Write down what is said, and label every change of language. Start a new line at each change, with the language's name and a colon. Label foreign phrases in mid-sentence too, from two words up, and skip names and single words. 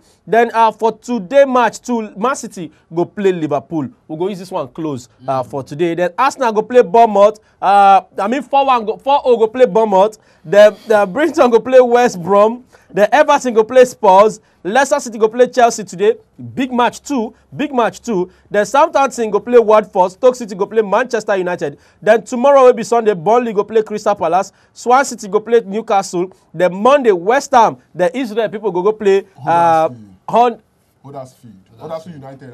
Nigerian Pidgin: Then for today match, Man City go play Liverpool. We'll go use this one close for today. Then Arsenal go play Bournemouth. 4-0 go play Bournemouth. Then Brighton go play West Brom. The Everton go play Spurs. Leicester City go play Chelsea today. Big match two. Then Southampton go play Watford. Stoke City go play Manchester United. Then tomorrow will be Sunday. Burnley go play Crystal Palace. Swan City go play Newcastle. Then Monday West Ham. The Israel people go play Huddersfield United.